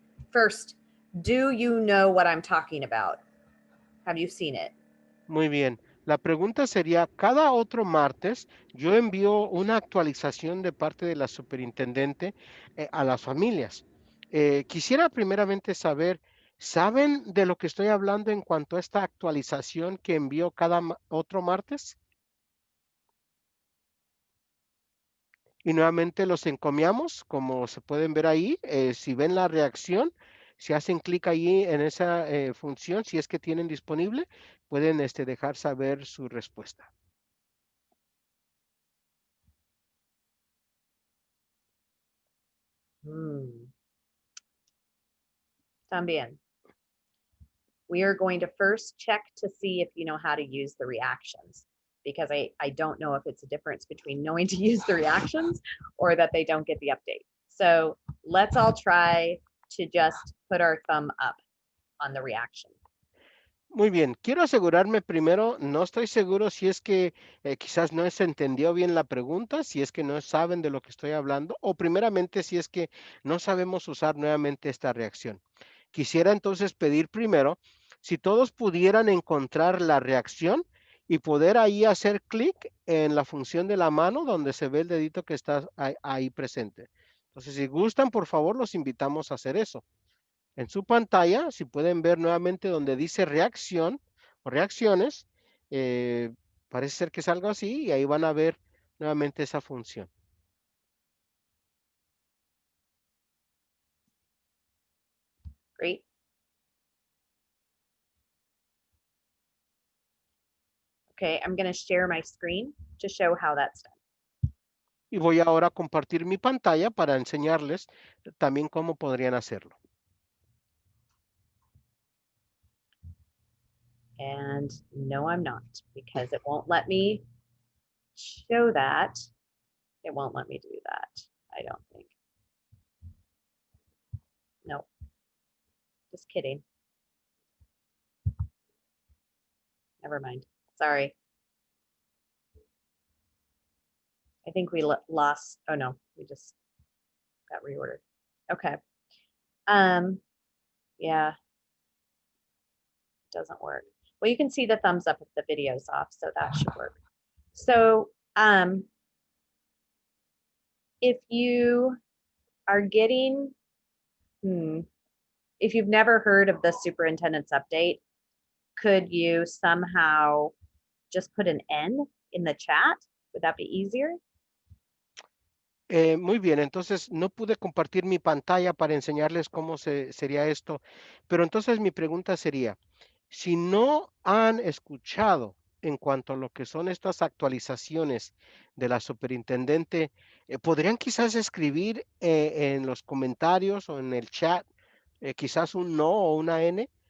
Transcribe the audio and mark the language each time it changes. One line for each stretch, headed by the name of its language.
English: First, do you know what I'm talking about? Have you seen it?
Spanish: Muy bien. La pregunta sería, cada otro martes yo envío una actualización de parte de la superintendente a las familias. Quisiera primeramente saber, ¿saben de lo que estoy hablando en cuanto a esta actualización que envío cada otro martes? Y nuevamente los encomiamos, como se pueden ver ahí, si ven la reacción, si hacen clic ahí en esa función, si es que tienen disponible, pueden dejar saber su respuesta. También.
English: We are going to first check to see if you know how to use the reactions, because I don't know if it's a difference between knowing to use the reactions or that they don't get the update. So let's all try to just put our thumb up on the reaction.
Spanish: Muy bien, quiero asegurarme primero, no estoy seguro si es que quizás no se entendió bien la pregunta, si es que no saben de lo que estoy hablando, o primeramente si es que no sabemos usar nuevamente esta reacción. Quisiera entonces pedir primero, si todos pudieran encontrar la reacción y poder ahí hacer clic en la función de la mano donde se ve el dedito que está ahí presente. Entonces, si gustan, por favor, los invitamos a hacer eso. En su pantalla, si pueden ver nuevamente donde dice reacción o reacciones, parece ser que es algo así y ahí van a ver nuevamente esa función.
English: Great. Okay, I'm going to share my screen to show how that's done.
Spanish: Y voy ahora a compartir mi pantalla para enseñarles también cómo podrían hacerlo.
English: And no, I'm not, because it won't let me show that. It won't let me do that, I don't think. Nope. Just kidding. Never mind. Sorry. I think we lost. Oh no, we just got reordered. Okay. Yeah. Doesn't work. Well, you can see the thumbs up if the video's off, so that should work. So, if you are getting, if you've never heard of the superintendent's update, could you somehow just put an N in the chat? Would that be easier?
Spanish: Muy bien, entonces no pude compartir mi pantalla para enseñarles cómo sería esto, pero entonces mi pregunta sería, si no han escuchado en cuanto a lo que son estas actualizaciones de la superintendente, ¿podrían quizás escribir en los comentarios o en el chat quizás un no o una N?